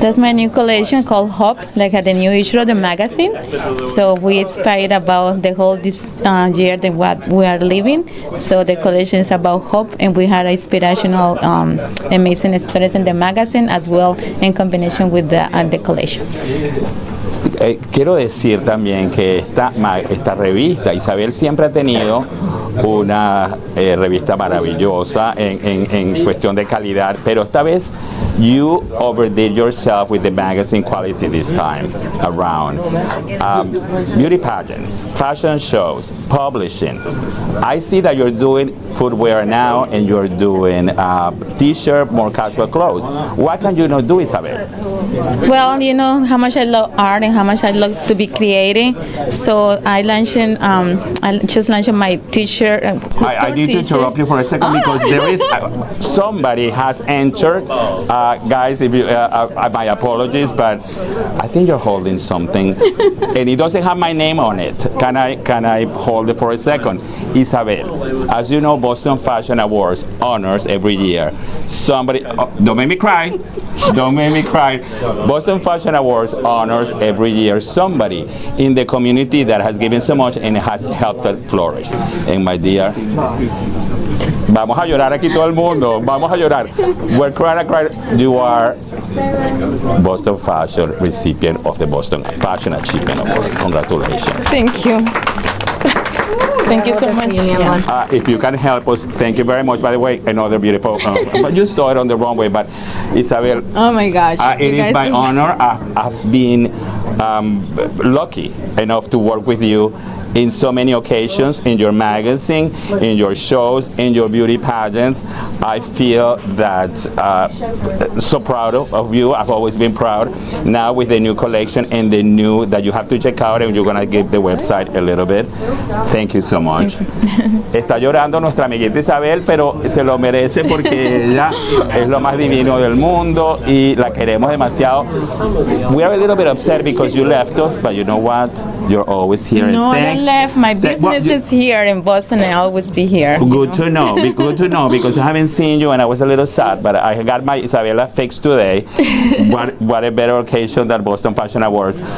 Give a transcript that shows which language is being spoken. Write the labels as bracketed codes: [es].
[en] That's my new collection called Hope, like at the new issue of the magazine. So we inspired about the whole this year that what we are living. So the collection is about hope, and we had inspirational, amazing stories in the magazine as well in combination with the collection. [es] Quiero decir también que esta revista, Isabel siempre ha tenido una revista maravillosa en cuestión de calidad, pero esta vez [en] you overdid yourself with the magazine quality this time around. Beauty pageants, fashion shows, publishing. I see that you're doing footwear now and you're doing t-shirt, more casual clothes. Why can you not do, Isabel? Well, you know how much I love art and how much I love to be creating. So I just launched my t-shirt. I need to interrupt you for a second because there is somebody has entered. Guys, if you, my apologies, but I think you're holding something, and it doesn't have my name on it. Can I hold it for a second? Isabel, as you know, Boston Fashion Awards honors every year somebody. Don't make me cry. Don't make me cry. Boston Fashion Awards honors every year somebody in the community that has given so much and has helped it flourish. And my dear, [es] vamos a llorar aquí todo el mundo. Vamos a llorar. [en] We're crying. You are Boston Fashion recipient of the Boston Fashion Achievement Award. Congratulations. Thank you. Thank you so much. If you can help us, thank you very much. By the way, another beautiful, but you saw it on the wrong way. But Isabel, oh my gosh, it is my honor. I've been lucky enough to work with you in so many occasions, in your magazine, in your shows, in your beauty pageants. I feel that so proud of you. I've always been proud. Now with the new collection and the new that you have to check out, and you're gonna give the website a little bit. Thank you so much. [es] Está llorando nuestra amiguita Isabel, pero se lo merece porque ella es lo más divino del mundo y la queremos demasiado. [en] We are a little bit upset because you left us, but you know what? You're always here. No, and I left. My business is here in Boston. I'll always be here. Good to know. Good to know because I haven't seen you and I was a little sad, but I got my Isabella fixed today. What a better occasion than Boston Fashion Awards.